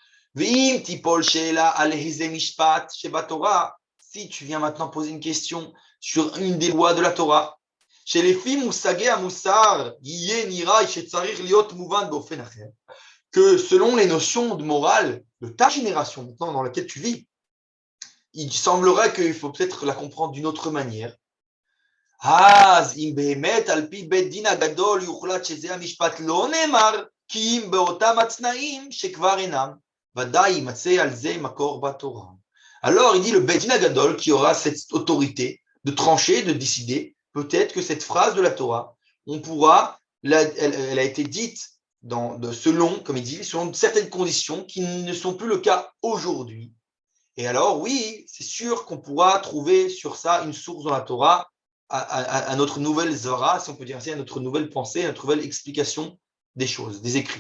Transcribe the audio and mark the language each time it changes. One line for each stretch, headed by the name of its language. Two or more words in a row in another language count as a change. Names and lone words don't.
French: Si tu viens maintenant poser une question sur une des lois de la Torah, chez les filles que selon les notions de morale de ta génération maintenant dans laquelle tu vis, il semblerait qu'il faut peut-être la comprendre d'une autre manière.
Hebrew: אז אם באמת על פי בית דין הגדול יוחלט שזה המשפט לא נאמר, כי אם באותם התנאים שכבר אינם, ודאי יימצא על זה מקור בתורה.
French: Alors il dit le
Hebrew: בית דין הגדול
French: qui aura cette autorité de trancher, de décider, peut-être que cette phrase de la Torah, on pourra, elle a été dite selon, comme il dit, selon certaines conditions qui ne sont plus le cas aujourd'hui. Et alors oui, c'est sûr qu'on pourra trouver sur ça une source dans la Torah, à notre nouvelle Zara, si on peut dire ainsi, à notre nouvelle pensée, à notre nouvelle explication des choses, des écrits.